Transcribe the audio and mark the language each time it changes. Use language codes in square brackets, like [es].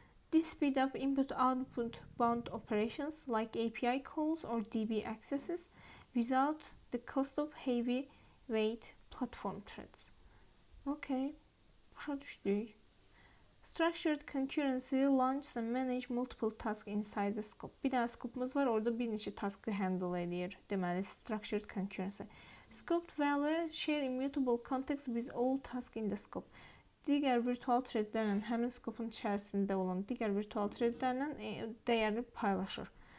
[en] This speed up input-output bound operations like API calls or DB accesses without the cost of heavyweight platform threads. [az] Okay, başa düşdük. [en] Structured concurrency launches and manage multiple tasks inside the scope. [az] Bir dənə scope'umuz var, orada bir neçə task'ı handle edir. Deməli, structured concurrency. [en] Scoped value share immutable context with all tasks in the scope. [az] Digər virtual threadlərlə həmin scope'un içərisində olan digər virtual threadlərlə dəyəri paylaşır.